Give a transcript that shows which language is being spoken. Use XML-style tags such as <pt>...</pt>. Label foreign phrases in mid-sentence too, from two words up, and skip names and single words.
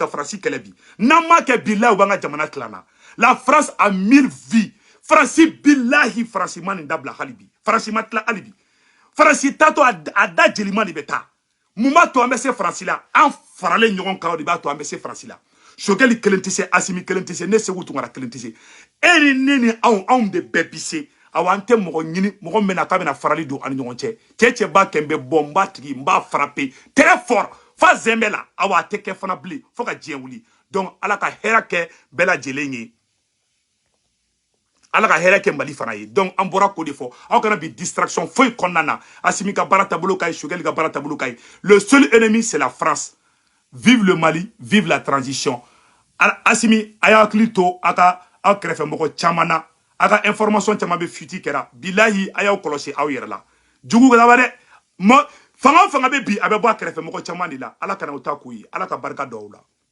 <bm>faransi kɛlɛ bi n'an m'a kɛ bilahi u b'an ka jamana tilana la</bm> <fr>France a 1000 vies</fr> <bm>faransi bilahi faransi ma nin dabila hali bi faransi ma tila hali bi faransi tatɔ a da jelima de bɛ taa mun b'a to an bɛ se faransi la an faralen ɲɔgɔn kan o de b'a to an bɛ se faransi la Sogɛli kelen tɛ se Assimi kelen tɛ se ne Segu Tunkara kelen tɛ se e ni ne ni anw de bɛɛ bi se awa an tɛ mɔgɔ ɲini mɔgɔ min bɛna k'a bɛna farali don ani ɲɔgɔn cɛ cɛ b'a kɛ n bɛ bɔ n b'a tigi n b'a</bm> <fr>frappé très fort</fr> <bm>fa zɛnbɛ la awa a tɛ kɛ fana bilen fo ka diɲɛ wuli donc ala ka hɛrɛ kɛ bɛɛ lajɛlen ye ala ka hɛrɛ kɛ Mali fana ye donc an bɔra k'o de fɔ aw kana bi distraction foyi kɔnɔna na Assimi ka baara taabolo ka ɲi Sogɛli ka baara taabolo ka ɲi</bm> <fr>le seul ennemi c'est la France. Vive le Mali, vive la transition.</fr> <bm>Assimi, aya hakili to aka aw kɛrɛfɛ mɔgɔ caman na aka information caman bɛ fuiti kɛra bilahi a y'aw kɔlɔsi aw yɛrɛ la jugu laban dɛ fanga o fanga bɛ bi a bɛ bɔ a kɛrɛfɛ mɔgɔ caman de la ala kana o ta k'u ye ala ka barika dɔw la</bm>